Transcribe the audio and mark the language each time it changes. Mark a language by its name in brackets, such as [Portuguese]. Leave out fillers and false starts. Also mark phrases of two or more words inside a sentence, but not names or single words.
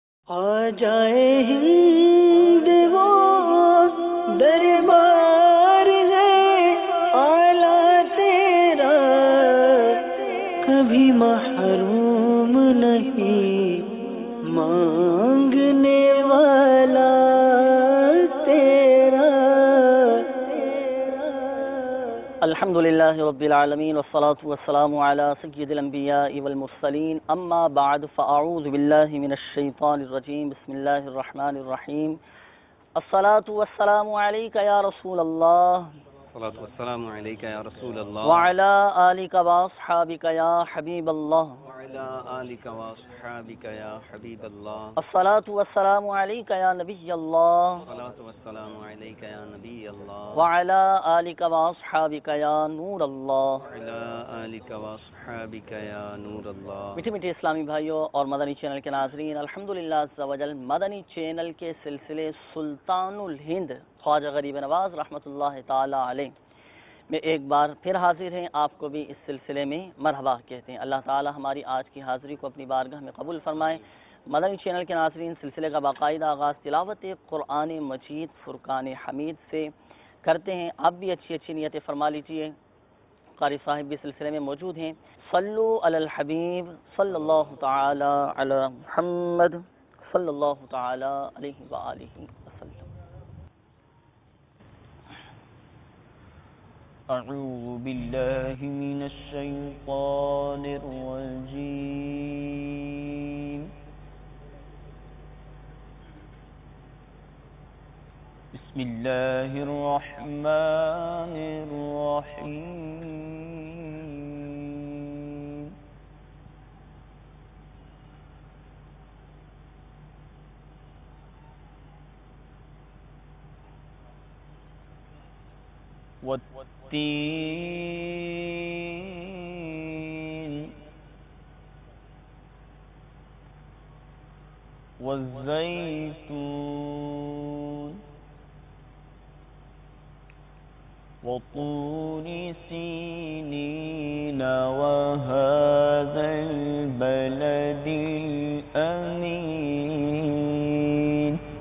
[Urdu] آ جائے ہند وہ دربار ہے اعلیٰ تیرا، کبھی محروم نہیں مانگنے والا تیرا. [Arabic] الحمد لله رب العالمين والصلاة والسلام على سيد الأنبياء والمرسلين أما بعد فأعوذ بالله من الشيطان الرجيم بسم الله الرحمن الرحيم. الصلاة والسلام عليك يا رسول الله الصلاة والسلام عليك يا رسول الله وعلى آلك وأصحابك يا حبيب الله وعلى آلك وأصحابك يا حبيب الله. الصلاة والسلام عليك يا نبي الله الصلاة والسلام عليك يا نبي الله وعلى آلك وأصحابك يا نور الله. وعلى آلك وأصحابك يا نور الله. [Urdu] میٹھے میٹھے اسلامی بھائیوں اور مدنی چینل کے ناظرین, [Arabic] الحمد لله عز وجل [Urdu] مدنی چینل کے سلسلے سلطان الہند خواجہ غریب نواز [Arabic] رحمة الله تعالى عليه [Urdu] میں ایک بار پھر حاضر ہیں. آپ کو بھی اس سلسلے میں مرحبا کہتے ہیں۔ اللہ تعالیٰ ہماری آج کی حاضری کو اپنی بارگاہ میں قبول فرمائے. مدنی چینل کے ناظرین، سلسلے کا باقاعدہ آغاز تلاوت قرآن مجید فرقان حمید سے کرتے ہیں. آپ بھی اچھی اچھی نیتیں فرما لیجیے۔ قاری صاحب بھی سلسلے میں موجود ہیں. [Arabic] صلوا على الحبيب صلى الله تعالى على محمد صلى الله تعالى عليه وآله وسلم. أعوذ بالله من الشيطان الرجيم. بسم الله الرحمن الرحيم. والتين والزيتون وطور سينين وهذا البلد الأمين.